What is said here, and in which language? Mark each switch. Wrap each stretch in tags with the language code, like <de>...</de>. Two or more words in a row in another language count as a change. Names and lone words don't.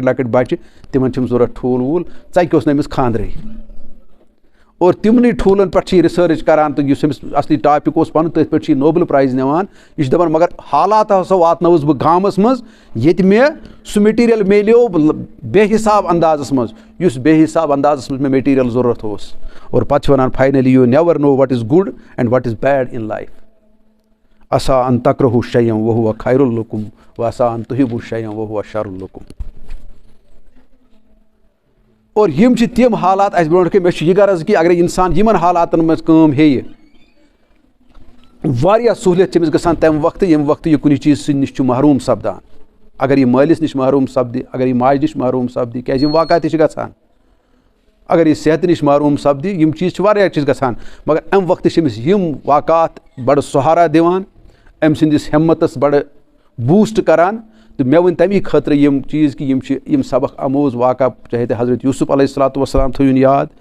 <ks>لۄکٕٹۍ بَچہِ تِمَن چھِم ضوٚرَتھ ٹھوٗل ووٗل ژَکہِ اوس نہٕ أمِس خانٛدرٕے اور تِمنٕے ٹھوٗلَن پٮ۪ٹھ چھِ یہِ رِسٲرٕچ کَران تہٕ یُس أمِس اَصلی ٹاپِک اوس پَنُن تٔتھۍ پٮ۪ٹھ چھِ یہِ نوبل پرٛایز نِوان یہِ چھِ دَپان مگر حالات ہَسا واتنٲوٕس بہٕ گامَس منٛز ییٚتہِ مےٚ سُہ میٹیٖریَل میلیو بے حِساب اندازَس منٛز یُس بے حِساب اندازَس منٛز مےٚ میٹیٖریَل ضوٚرَتھ اوس اور پَتہٕ چھِ وَنان</ks> <en>finally you never know what is good and what is bad in life</en> <ar>عسا ان تکرہوٗ شیئن وہوٗ خیر لکم وعسا ان تحبوٗ شیئن وہوٗ شر لکم</ar> <ks>اور یِم چھِ تِم حالات اَسہِ برونٛٹھ کَنۍ مےٚ چھُ یہِ غرض کہِ اگرے اِنسان یِمن حالاتن منٛز کٲم ہیٚیہِ واریاہ سہوٗلیت چھِ أمِس گژھان تَمہِ وقتہٕ ییٚمہِ وقتہٕ یہِ کُنہِ چیٖز نِش چھُ محروٗم سَپدان اگر یہِ مٲلِس نِش محروٗم سَپدِ اگر یہِ ماجہِ نِش محروٗم سَپدِ کیٛازِ یِم واقعات تہِ چھِ گژھان اگر یہِ صحتہٕ نِش محروٗم سَپدِ یِم چیٖز چھِ واریاہ چیٖز گژھان مگر اَمہِ وقتہٕ چھِ أمِس یِم واقعات بَڑٕ سہارا دِوان أمۍ سٕنٛدِس ہٮ۪متَس بَڑٕ بوٗسٹ کَران تہٕ مےٚ وٕنۍ تَمی خٲطرٕ یِم چیٖز کہِ یِم چھِ یِم سبق آموز واقعہ چاہے تہِ حضرت یوٗسف</ks> <ar>علیہ الصلاتُ وسلام</ar> <ks>تھٲیوُن یاد</ks>